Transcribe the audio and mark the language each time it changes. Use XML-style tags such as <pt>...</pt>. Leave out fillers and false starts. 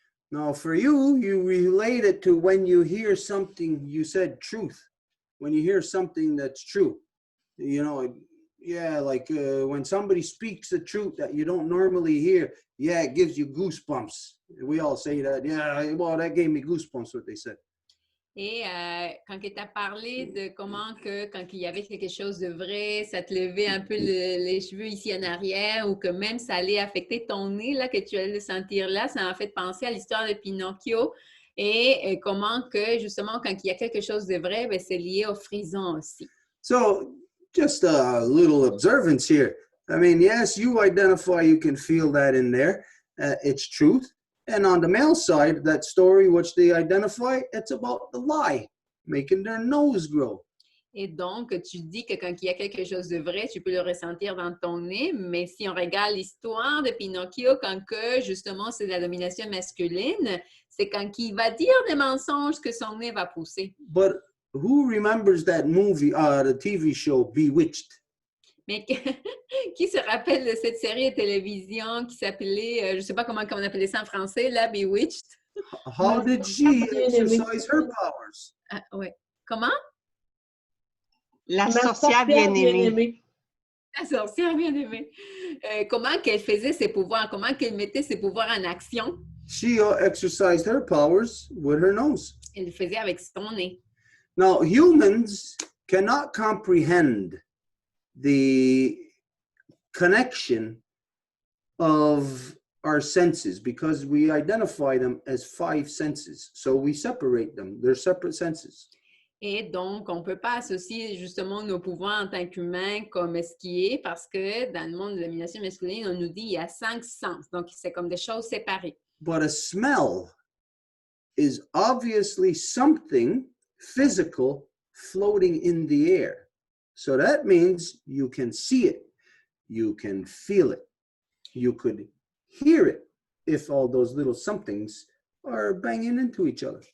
<en>Now for you, you relate it to when you hear something, you said truth, when you hear something that's true. You know, yeah, like when somebody speaks the truth that you don't normally hear, yeah, it gives you goosebumps. We all say that, yeah, well, that gave me goosebumps, what they said.</en> <fr>Et quand tu as parlé de comment que quand il y avait quelque chose de vrai, ça te levait un peu les cheveux ici en arrière ou que même ça allait affecter ton nez, là, que tu allais le sentir là, ça m'a fait penser à l'histoire de Pinocchio et comment que justement quand il y a quelque chose de vrai, ben, c'est lié au frison aussi.</fr> <en>So just a little observance here. I mean, yes, you identify, you can feel that in there. It's truth. And on the male side, that story which they identify, it's about the lie, making their nose grow.</en> <fr>Et donc, tu dis que quand il y a quelque chose de vrai, tu peux le ressentir dans ton nez, mais si on regarde l'histoire de Pinocchio, quand que justement c'est la domination masculine, c'est quand il va dire des mensonges que son nez va pousser.</fr> <en>But who remembers that movie, the TV show Bewitched?</en> <fr>Mais qui se rappelle de cette série de télévision qui s'appelait, je ne sais pas comment on appelait ça en français, là, Bewitched?</fr> <en>How did she exercise her powers?</en> <fr>Ah, ouais. Comment? La sorcière bien-aimée. La sorcière bien-aimée. Comment qu'elle faisait ses pouvoirs? Comment qu'elle mettait ses pouvoirs en action?</fr> <en>She exercised her powers with her nose.</en> <fr>Elle le faisait avec son nez.</fr> <en>Now, humans cannot comprehend the connection of our senses because we identify them as 5 senses. So we separate them. They're separate senses.</en> <fr>Et donc, on ne peut pas associer justement nos pouvoirs en tant qu'humains comme ce qui est parce que dans le monde de la domination masculine, on nous dit qu'il y a 5 sens. Donc, c'est comme des choses séparées.</fr> <en>But a smell is obviously something physical floating in the air. So that means you can see it, you can feel it, you could hear it if all those little somethings are banging into each other.</en>